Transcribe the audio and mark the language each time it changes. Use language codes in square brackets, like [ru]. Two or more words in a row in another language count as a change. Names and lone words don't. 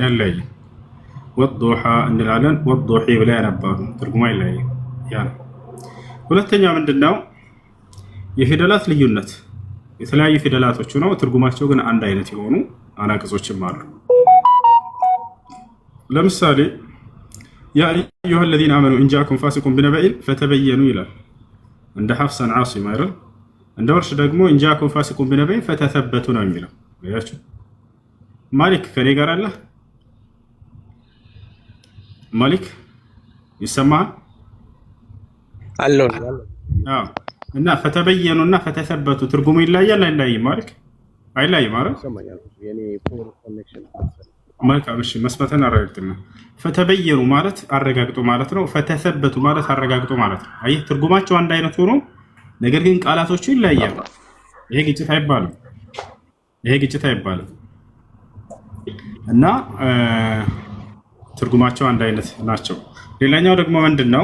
[am] አይለያይም። ወዱሃ እንላለን። ወዱሂ ብላ ያነባሉ ትርጉሙ አይለያይም። ያ ነው። ሁለተኛ ምንድነው የፊደላት ልዩነት። የተለያዩ ፊደላቶች ነው ትርጉማቸው ግን አንድ አይነት የሆኑ አናቅጾችም አሉ። ለምሳሌ [ar] يا أيها الذين آمنوا إن جاءكم فاسق بنبأ فتبينوا [am] ይላል እንደ ሐፍሰን ዓሲም አይደል። እንደ ወርሽ ደግሞ [ar] إن جاءكم فاسق بنبأ فتثبتوا [am] ነው የሚለው። ያያችሁ ማሊክ ከኔ ጋር አለ። ማሊክ ይሰማል? አለው እና ፈተበየኑና ፈተሰበቱ ትርጉሙ ይለያል አይለያይም? ማለት አይለያይም ማለት መልካም። እሺ መስመተን አረጋግጥና ፈተበየኑ ማለት አረጋግጡ ማለት ነው። ፈተሰበቱ ማለት አረጋግጡ ማለት ነው። አየህ ትርጉማቸው አንድ አይነት ሆኖ ነገር ግን ቃላቶቹ ይለያያሉ። ይሄ ግጭት አይባልም። ይሄ ግጭት አይባልም። እና ትርጉማቸው አንድ አይነት ናቸው። ሌላኛው ደግሞ ምንድነው?